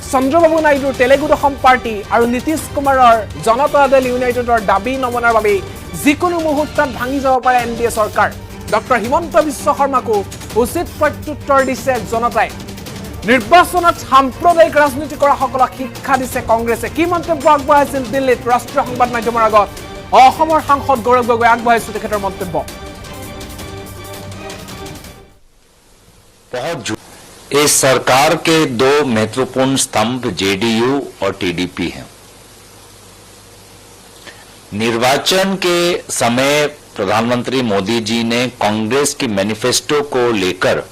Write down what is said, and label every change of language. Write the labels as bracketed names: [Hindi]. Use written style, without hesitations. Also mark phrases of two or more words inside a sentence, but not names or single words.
[Assamese] চন্দ্ৰবাবু নাইডুৰ তেলেগু দশম পাৰ্টি আৰু নীতিশ কুমাৰৰ জনতা দল ইউনাইটেডৰ দাবী নমনাৰ বাবে যিকোনো মুহূৰ্তত ভাঙি যাব পাৰে NDA চৰকাৰ ডক্টৰ হিমন্ত বিশ্ব শৰ্মাকো উচিত প্ৰত্যুত্তৰ দিছে জনতাই নিৰ্বাচনত সাম্প্ৰদায়িক ৰাজনীতি কৰা সকলক শিক্ষা দিছে কংগ্ৰেছে কি মন্তব্য আগবঢ়াইছিল দিল্লীত ৰাষ্ট্ৰীয় সংবাদ মাধ্যমৰ আগত অসমৰ সাংসদ গৌৰৱ গগৈ আগবঢ়াইছে তেখেতৰ মন্তব্য [Hindi] इस सरकार के दो महत्वपूर्ण स्तंभ JDU और TDP हैं निर्वाचन के समय प्रधानमंत्री मोदी जी ने कांग्रेस की मैनिफेस्टो को लेकर